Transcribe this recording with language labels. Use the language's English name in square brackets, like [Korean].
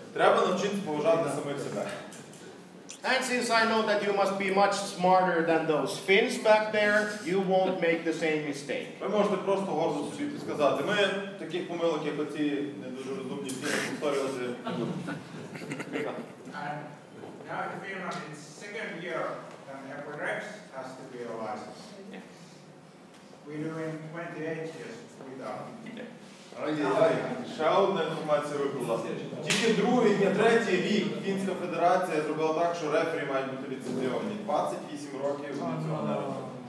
[Ukrainian] Треба навчитися поважати самих себе. [English] And since I know that you must be much smarter than those Finns back there, you won't make the same mistake. [Ukrainian] Ви можете просто гордо собі сказати, ми таких помилок, як оці не дуже розумні фіни, повторювати не будемо. [English] Now in Finland, it's second year, and every ref has to be a license. Yeah. We do in 28 years without. [Ukrainian] Ай-яй-яй, ще одна інформація випала. Тільки другий, ні, третій рік Фінська федерація зробила так, що рефері мають бути ліцензіовані. 28 років вони цього не робили.